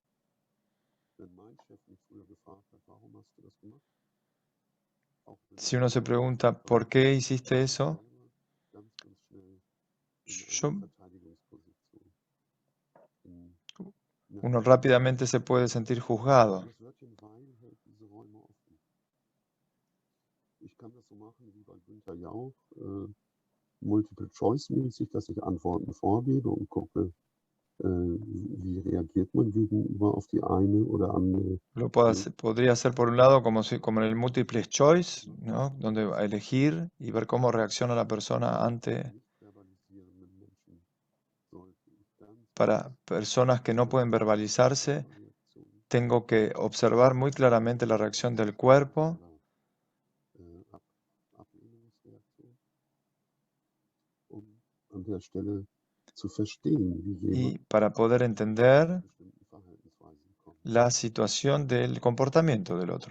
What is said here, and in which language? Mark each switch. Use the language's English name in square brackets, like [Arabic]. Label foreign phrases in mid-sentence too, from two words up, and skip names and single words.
[Spanish] Si uno se pregunta ¿por qué hiciste eso? Uno rápidamente se puede sentir juzgado. [German] Ich kann das so machen wie bei Günther Jauch, Multiple-Choice-mäßig, dass ich Antworten vorgebe und gucke, wie reagiert man gegenüber auf die eine oder andere. [Spanish] Lo podría hacer por un lado como en el [English] multiple choice, [Spanish] ¿no? Donde va a elegir y ver cómo reacciona la persona ante. Para personas que no pueden verbalizarse, tengo que observar muy claramente la reacción del cuerpo y para poder entender la situación del comportamiento del otro.